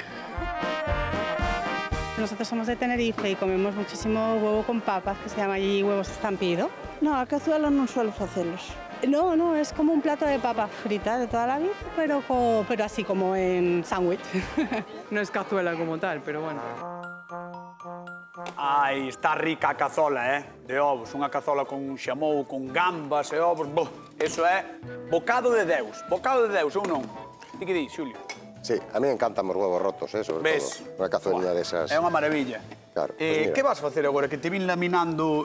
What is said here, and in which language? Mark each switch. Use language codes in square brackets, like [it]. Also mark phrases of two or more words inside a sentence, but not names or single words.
[es] Nosotros somos de Tenerife y comemos muchísimo huevo con papas, que se llama allí huevos estampido. [gl] No, a cazuela non suelo facelos. [es] No, es como un plato de papa frita de toda la vida, pero así como en sándwich. no es cazuela como tal, pero bueno. [gl] Ai, está rica a cazola, de ovos. Unha cazola con xamou, con gambas e ovos. Bo, eso é bocado de Deus. Bocado de Deus, ou non? Ti que di, Xulio? [es] Sí, a mí encantan os huevos rotos, sobre [gl] Ves? todo. Unha cazuelina desas. É unha maravilla. [es] Claro, pues mira. [gl] Que vas facer agora? Que te vin laminando...